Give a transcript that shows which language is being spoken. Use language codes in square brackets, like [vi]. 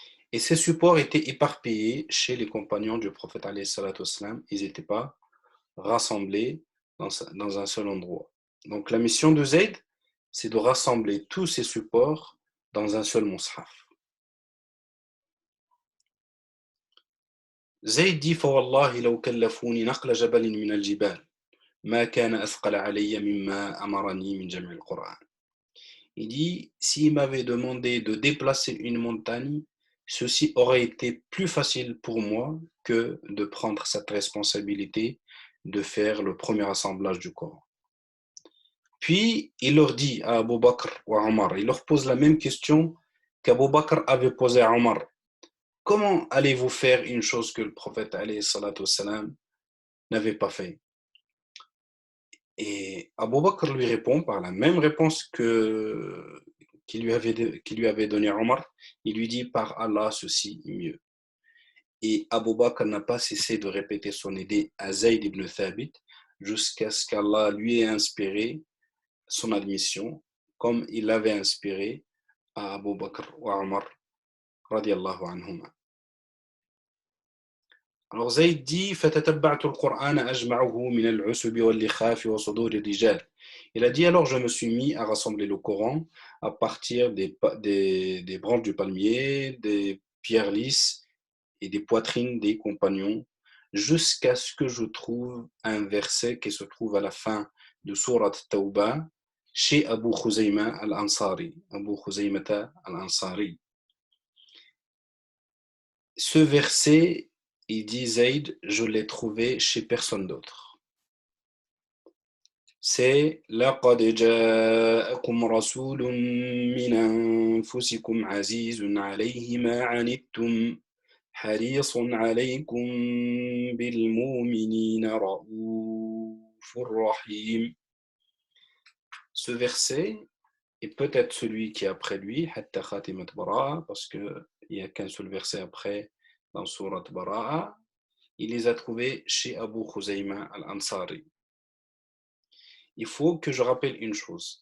[fr] Et ces supports étaient éparpillés chez les compagnons du prophète alayhi salatu wassalam. Ils n'étaient pas rassemblés dans un seul endroit. Donc la mission de Zayd, c'est de rassembler tous ces supports dans un seul mushaf. [ar] Zayd dit فوالله لو كلفوني نقل جبل من الجبال ما كان أثقل علي مما أمرني من جمع القرآن. [fr] Il dit, s'il m'avait demandé de déplacer une montagne, ceci aurait été plus facile pour moi que de prendre cette responsabilité de faire le premier assemblage du Coran. Puis, il leur dit à Abu Bakr ou à Omar, il leur pose la même question qu'Abu Bakr avait posée à Omar. Comment allez-vous faire une chose que le prophète alayhi salatu wassalam n'avait pas fait? Et Abu Bakr lui répond par la même réponse qu'il lui avait donné Omar. Il lui dit par Allah, ceci est mieux. Et Abu Bakr n'a pas cessé de répéter son idée à Zayd ibn Thabit jusqu'à ce qu'Allah lui ait inspiré son admission, comme il l'avait inspiré à Abu Bakr ou à Omar, radiallahu anhuma. Alors Zayd dit [ar] فَتَتَبَّعْتُ الْقُرْآنَ أَجْمَعُهُ مِنَ الْعُسُبِ وَاللِّخَافِ وَصُدُورِ الرِّجَالِ. [fr] Il a dit alors je me suis mis à rassembler le Coran à partir des branches du palmier, des pierres lisses et des poitrines des compagnons, jusqu'à ce que je trouve un verset qui se trouve à la fin de Surat Tawbah chez Abu Khuzayma al-Ansari. Abu Khuzaymata al-Ansari. Ce verset, il dit Zayd, je l'ai trouvé chez personne d'autre. [ar] C'est لقد جاءكم رسول من أنفسكم عزيز عليه ما عنتم حريص عليكم بالمؤمنين رؤوف رحيم. [fr] Ce verset est peut-être celui qui est après lui, [ar] حتى خاتمة براءة, [fr] parce qu'il n'y a qu'un seul verset après dans Surat Bara'a. Il les a trouvés chez Abu Khuzayma al-Ansari. Il faut que je rappelle une chose.